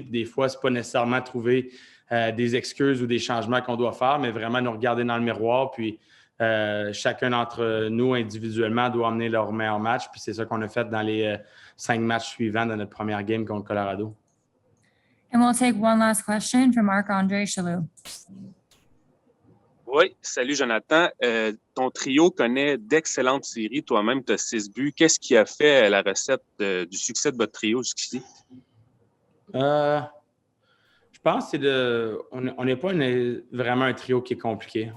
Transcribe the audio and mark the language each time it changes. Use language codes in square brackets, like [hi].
[fr] Puis des fois, ce n'est pas nécessairement trouver des excuses ou des changements qu'on doit faire, mais vraiment nous regarder dans le miroir. Puis chacun d'entre nous, individuellement, doit amener leur meilleur match. Puis c'est ça qu'on a fait dans les 5 matchs suivants de notre première game contre Colorado. [en] And we'll take one last question from Marc-André Chaloux. [fr] Oui, salut Jonathan. Ton trio connaît d'excellentes séries. Toi-même, tu as 6 buts. Qu'est-ce qui a fait la recette du succès de votre trio jusqu'ici? Je pense que on n'est pas vraiment un trio qui est compliqué.